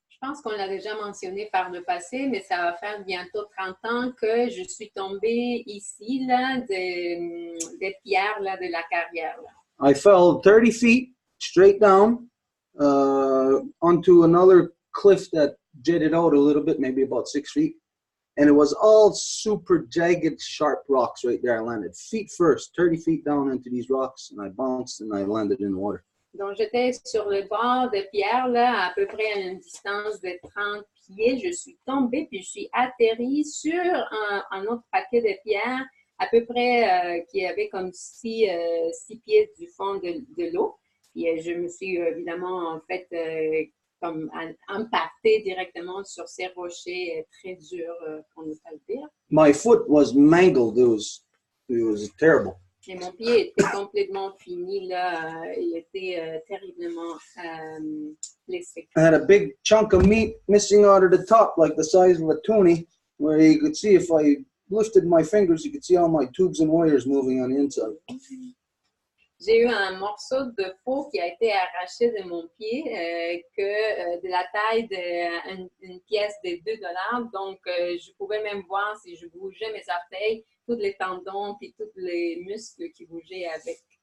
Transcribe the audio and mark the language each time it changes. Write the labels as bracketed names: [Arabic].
[French] Je pense qu'on l'a déjà mentionné par le passé, mais ça va faire bientôt 30 ans que je suis tombée ici, là, des pierres là, de la carrière. Là. [English] I fell 30 feet straight down onto another cliff that jetted out a little bit, maybe about 6 feet. And it was all super jagged, sharp rocks right there. I landed feet first, 30 feet down into these rocks, and I bounced and I landed in the water. [French] Donc, j'étais sur le bord de pierre, là, à peu près à une distance de 30 pieds. Je suis tombée, puis je suis atterrie sur un autre paquet de pierres, à peu près qui avait comme 6 pieds du fond de l'eau. Puis je me suis évidemment, en fait, comme impactée directement sur ces rochers très durs, pour ne pas le dire. [English] My foot was mangled. It was terrible. [French] Et mon pied était complètement fini, là. Il était terriblement blessé. [English] I had a big chunk of meat missing out of the top, like the size of a toonie, where you could see if I lifted my fingers, you could see all my tubes and wires moving on the inside. [French] J'ai eu un morceau de peau qui a été arraché de mon pied, de la taille d'une pièce de $2. Donc, je pouvais même voir si je bougeais mes orteils, tous les tendons puis tous les muscles qui bougeaient avec.